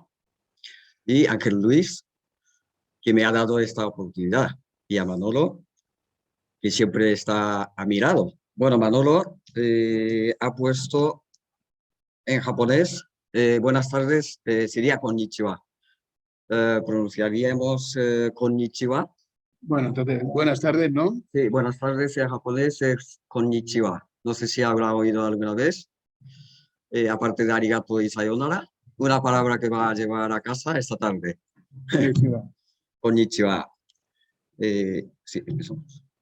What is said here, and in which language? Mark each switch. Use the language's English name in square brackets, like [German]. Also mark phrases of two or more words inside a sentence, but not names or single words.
[Spanish] Y Ángel Luis, que me ha dado esta oportunidad. Y a Manolo, que siempre está a mi lado. Bueno, Manolo ha puesto en japonés, buenas tardes, sería konnichiwa. Pronunciaríamos konnichiwa. Bueno, entonces, buenas tardes, ¿no? Sí, buenas tardes en japonés es konnichiwa. No sé si habrá oído alguna vez. Aparte de arigato y sayonara, una palabra que va a llevar a casa esta tarde. Konnichiwa. Konnichiwa. Sí, empezamos.